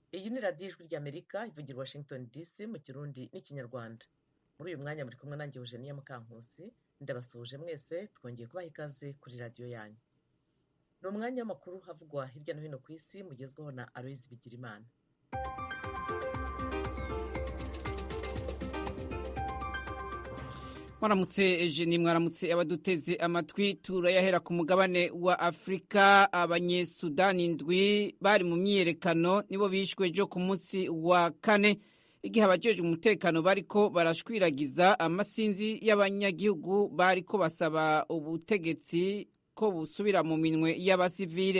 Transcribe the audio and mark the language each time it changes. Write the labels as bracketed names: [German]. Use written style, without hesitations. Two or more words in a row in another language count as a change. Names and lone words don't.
[Kinyarwanda] ni radiyo ijwi ry'Amerika ivugira i Washington DC mu Kirundi n'Ikinyarwanda. Muri uyu mwanya muri kumwe nanjye Eugenia Mukankusi, ndabasuhuje mwese, twongeye kubaha ikaze kuri radiyo yanyu. Ni umwanya w'amakuru havugwa hirya no hino ku isi, mugezweho na Aloyizi Bigirimana. Mwaramutse Eugenie, mwaramutse abaduteze amatwi. [Rundi] Turayahera ku mugabane wa Afrika. Abanyesudani indwi bari mu myiyerekano nibo bishwe ejo ku munsi wa kane, igihe abajejwe umutekano bariko barashwiragiza amasinzi y'abanyagihugu bariko basaba ubutegetsi ko busubira mu minwe y'abasivile.